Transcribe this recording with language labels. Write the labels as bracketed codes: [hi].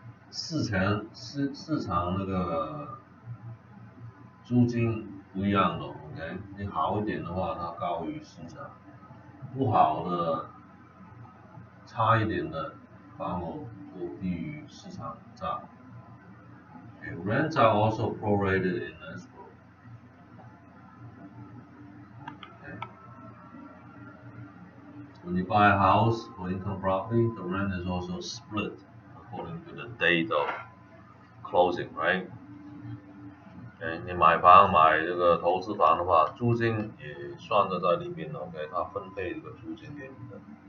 [zh] 市场那个租金不一样的 ，OK， 你好一点的话，它高于市场；不好的、差一点的房楼就低于市场价。 [en] Okay, rents are also prorated in escrow. Okay. when you buy a house for income property, the rent is also split according to the date of closing, right? [zh] 你买房买这个投资房的话，租金也算得在里面 OK， 它分配这个租金给你的。